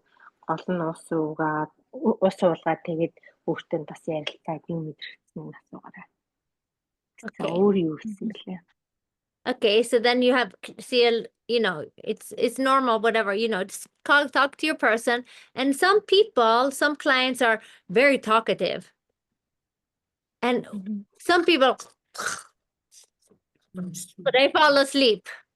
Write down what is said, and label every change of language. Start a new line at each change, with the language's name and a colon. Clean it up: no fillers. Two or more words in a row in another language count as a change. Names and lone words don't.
Mongolian: Гол нь ус уулгаад тэгээд өөртөө бас ярилцаад юу мэдрэгдсэн нь асуугаарай.
English: Okay.
Mongolian: Өөр юу гэсэн бэлээ.
English: Okay, so then you have, see, you know, it's normal, whatever, you know, just talk to your person. And some people, some clients are very talkative. And some people, but they fall asleep.